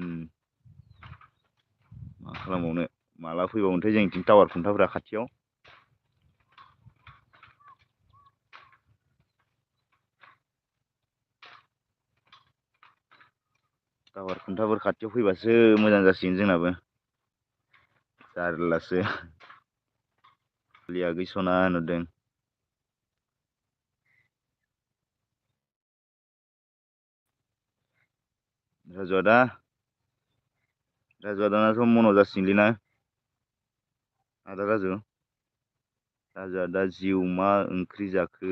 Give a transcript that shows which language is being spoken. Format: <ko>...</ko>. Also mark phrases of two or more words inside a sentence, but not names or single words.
<brx>मा खालामबावनो, माला फैबावगोनथाय जोंनिथिं टावार खुन्थाफोरा खाथियाव। टावार खुन्थाफोर खाथियाव फैबासो मोजां जासिगोन जोंनाबो। जारलासो, लिया गैस'ना नुदों। राजु आदा, राजु आदानाथ' मन' जासिगोनलै ना? आदा राजु, राजु आदा जिउ मा ओंख्रि जाखो?</brx>